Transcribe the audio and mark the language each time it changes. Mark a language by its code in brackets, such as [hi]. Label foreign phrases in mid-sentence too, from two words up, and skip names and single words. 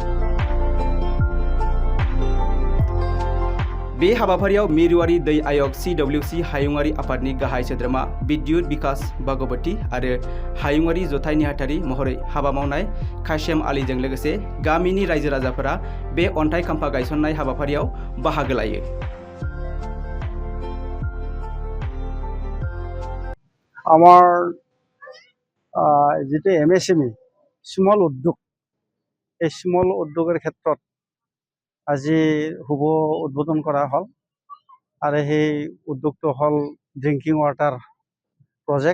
[brx] बे हाबाफारियाव मिरुआरि दै आयोग CWC हायुङारि आफादनि गाहाय सोद्रोमा बिद्युत बिकास भगवती आरो हायुङारि जथाय नेहाथारि महरै हाबा मावनाय कासेम आलीजों लोगोसे गामिनि रायजो राजाफोरा बे अन्थाइ खाम्फा गायसननाय हाबाफारियाव बाहागो लायो। [as] আমার যেটো MSME স্মল উদ্যোগ, এই স্মল উদ্যোগের ক্ষেত্ৰত আজি শুভ উদ্বোধন কৰা হল আৰু সেই উদ্যোগটো হল [en] drinking water project.